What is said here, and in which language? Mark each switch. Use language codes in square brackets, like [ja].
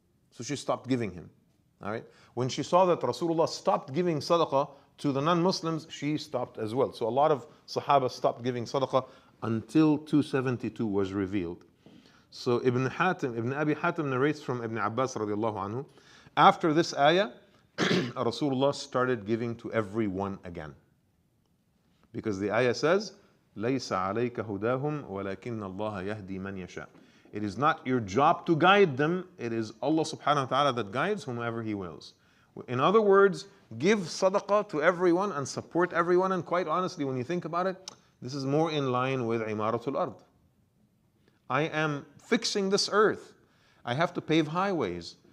[en] So she stopped giving him. All right. When she saw that Rasulullah stopped giving sadaqah to the non-Muslims, she stopped as well. So a lot of Sahaba stopped giving sadaqah until 272 was revealed. So Ibn Abi Hatim narrates from Ibn Abbas radiallahu anhu, after this ayah, Rasulullah started giving to everyone again. Because the ayah says, [ar] لَيْسَ عَلَيْكَ هُدَاهُمْ وَلَكِنَّ اللَّهَ يَهْدِي مَنْ يَشَاءُ. [en] It is not your job to guide them, it is Allah subhanahu wa ta'ala that guides whomever He wills. In other words, give sadaqah to everyone and support everyone, and quite honestly, when you think about it, this is more in line with imaratul ard. I am fixing this earth. I have to pave highways.